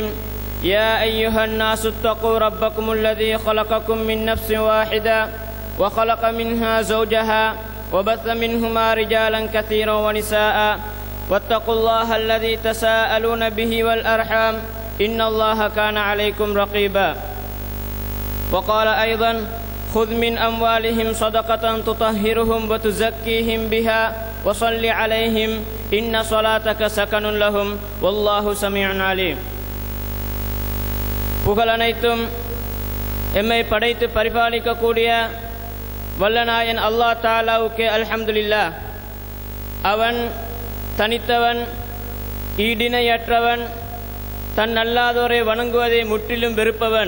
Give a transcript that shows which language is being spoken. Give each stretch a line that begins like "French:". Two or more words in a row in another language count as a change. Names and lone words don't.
Arabic: يا أيها الناس اتقوا ربكم الذي خلقكم من نفس واحدة وخلق منها زوجها وبث منهما رجالا كثيرا ونساء واتقوا الله الذي تساءلون به والأرحام إن الله كان عليكم رقيبا. وقال أيضا: خذ من أموالهم صدقة تطهرهم وتزكيهم بها وصل عليهم إن صلاتك سكن لهم والله سميع عليم.
Tamil: புகழ் அனைத்தும் எம்மை படைத்து பரிபாலிக்கக்கூடிய வல்லநாயன் அல்லாஹ் தஆலாவுக்கே அல்ஹம்துலில்லாஹ். அவன் தனித்தவன், ஈடிணையற்றவன், தன் அல்லாதோரை வணங்குவதை முற்றிலும் வெறுப்பவன்.